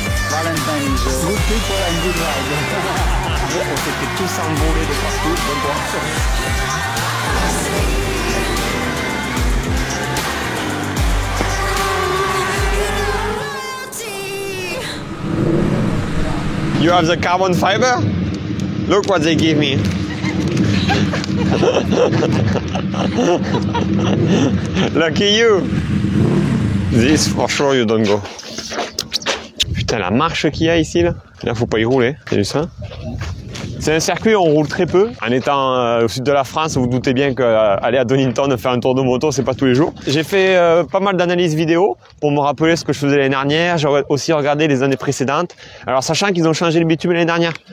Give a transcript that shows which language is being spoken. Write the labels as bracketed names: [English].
[English] Valentine's, good people and good ride. [French] On s'était tous envolés de partout, bon [English] You have the carbon fiber? Look what they give me. Lucky you. This for sure you don't go. [French] Putain, la marche qu'il y a ici, là faut pas y rouler, t'as vu ça? C'est un circuit où on roule très peu. En étant au sud de la France, vous vous doutez bien qu'aller à Donington faire un tour de moto, c'est pas tous les jours. J'ai fait pas mal d'analyses vidéo pour me rappeler ce que je faisais l'année dernière. J'ai aussi regardé les années précédentes. Alors sachant qu'ils ont changé le bitume l'année dernière.